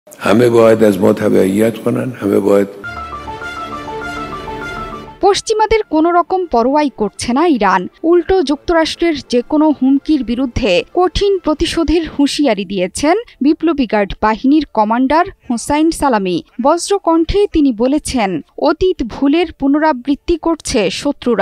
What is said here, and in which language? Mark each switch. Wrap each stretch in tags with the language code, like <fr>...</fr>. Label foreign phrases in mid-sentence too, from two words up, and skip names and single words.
<fa>همه باید از ما تبعیت کنن، همه باید</fa> <bn>পশ্চিমাদের কোনো রকম পরোয়াই করছে না ইরান। উল্টো যুক্তরাষ্ট্রের যে কোনো হুমকির বিরুদ্ধে কঠিন প্রতিশোধের হুঁশিয়ারি দিয়েছেন বিপ্লবী গার্ড বাহিনীর কমান্ডার হোসাইন সালামি। বজ্রকণ্ঠে তিনি বলেছেন, অতীত ভুলের পুনরাবৃত্তি করছে শত্রুরা।</bn>